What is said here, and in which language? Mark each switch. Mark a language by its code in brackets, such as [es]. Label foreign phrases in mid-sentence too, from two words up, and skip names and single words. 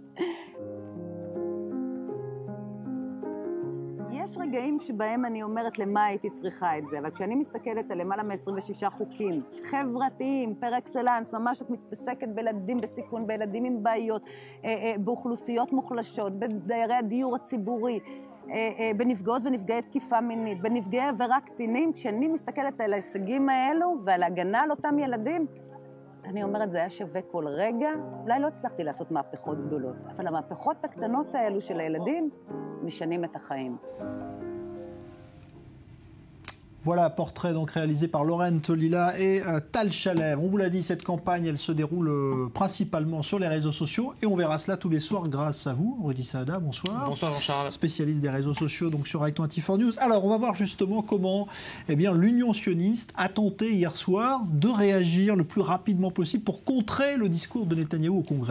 [he] יש רגעים שבהם אני אומרת למה הייתי צריכה את זה, אבל כשאני מסתכלת על למעלה מ-26 חוקים חברתיים, [fr] par excellence, [he] ממש את מתעסקת בילדים בסיכון, בילדים עם בעיות, באוכלוסיות מוחלשות, בדיירי הדיור הציבורי, בנפגעות ונפגעי תקיפה מינית, בנפגעי עבירה קטינים, כשאני מסתכלת על ההישגים האלו ועל ההגנה על אותם ילדים, אני אומרת, זה היה שווה כל רגע. אולי לא הצלחתי לעשות מהפכות גדולות, אבל המהפכות הקטנות האלו של הילדים משנים את החיים. [fr] Voilà, portrait donc réalisé par Lorraine Tolila et Tal Chalem. On vous l'a dit, cette campagne, elle se déroule principalement sur les réseaux sociaux et on verra cela tous les soirs grâce à vous. Rudy Saada, bonsoir. Bonsoir Jean-Charles. Spécialiste des réseaux sociaux donc sur Act 24 News. Alors, on va voir justement comment l'Union sioniste a tenté hier soir de réagir le plus rapidement possible pour contrer le discours de Netanyahou au Congrès.